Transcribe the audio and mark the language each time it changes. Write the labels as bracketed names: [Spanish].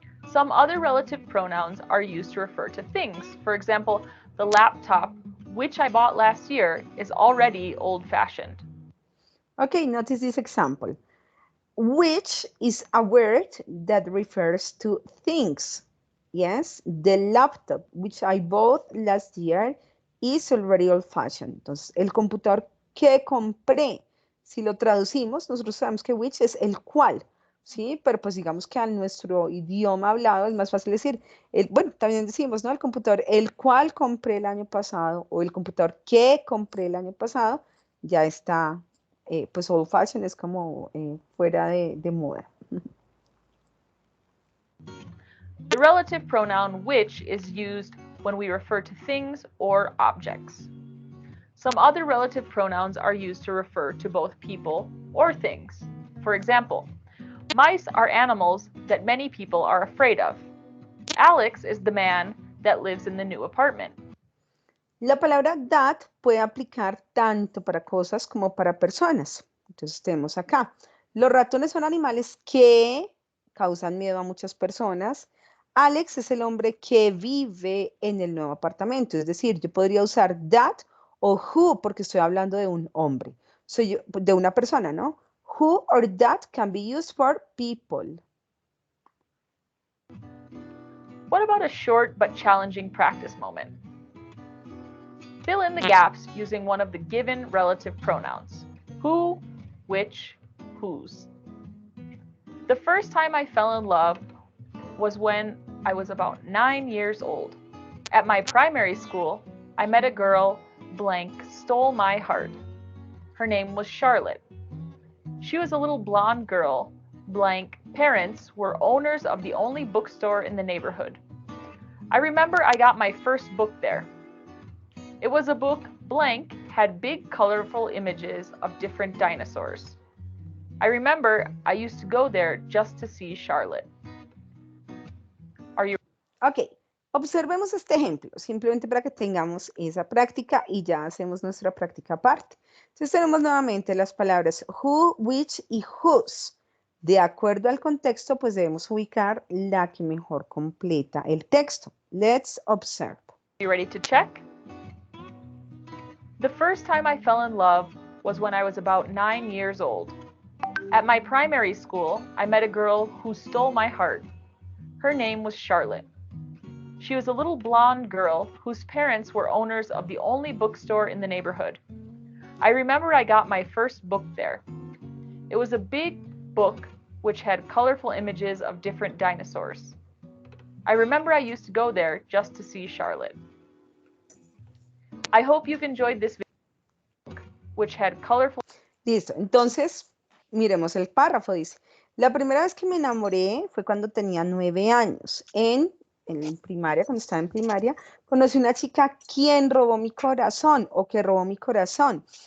[English] Some other relative pronouns are used to refer to things. For example, the laptop, which I bought last year, is already old-fashioned. Okay, notice this example. Which is a word that refers to things. Yes, the laptop, which I bought last year, is already old-fashioned. [Spanish] Entonces, el computador que compré, si lo traducimos, nosotros sabemos que which es el cual, ¿sí? Pero pues digamos que a nuestro idioma hablado es más fácil decir, bueno, también decimos, ¿no? El computador el cual compré el año pasado o el computador que compré el año pasado ya está, pues old fashion es como fuera de moda. [English] The relative pronoun which is used when we refer to things or objects. Some other relative pronouns are used to refer to both people or things. For example, mice are animals that many people are afraid of. Alex is the man that lives in the new apartment. [Spanish] La palabra that puede aplicar tanto para cosas como para personas. Entonces tenemos acá. Los ratones son animales que causan miedo a muchas personas. Alex es el hombre que vive en el nuevo apartamento. Es decir, yo podría usar that o who porque estoy hablando de un hombre. De una persona, ¿no? [English] Who or that can be used for people. What about a short but challenging practice moment? Fill in the gaps using one of the given relative pronouns. Who, which, whose. The first time I fell in love was when I was about 9 years old. At my primary school, I met a girl, blank, stole my heart. Her name was Charlotte. She was a little blonde girl, blank, parents were owners of the only bookstore in the neighborhood. I remember I got my first book there. It was a book, blank, had big colorful images of different dinosaurs. I remember I used to go there just to see Charlotte. Are you... [Spanish] Ok, observemos este ejemplo, simplemente para que tengamos esa práctica y ya hacemos nuestra práctica aparte. Entonces tenemos nuevamente las palabras who, which y whose. De acuerdo al contexto, pues debemos ubicar la que mejor completa el texto. [English] Let's observe. You ready to check? The first time I fell in love was when I was about 9 years old. At my primary school, I met a girl who stole my heart. Her name was Charlotte. She was a little blonde girl whose parents were owners of the only bookstore in the neighborhood. I remember I got my first book there. It was a big book which had colorful images of different dinosaurs. I remember I used to go there just to see Charlotte. I hope you've enjoyed this video, which had colorful... [Spanish] Listo, entonces, miremos el párrafo, dice. La primera vez que me enamoré fue cuando tenía 9 años. En primaria, cuando estaba en primaria, conocí una chica quien robó mi corazón, o que robó mi corazón.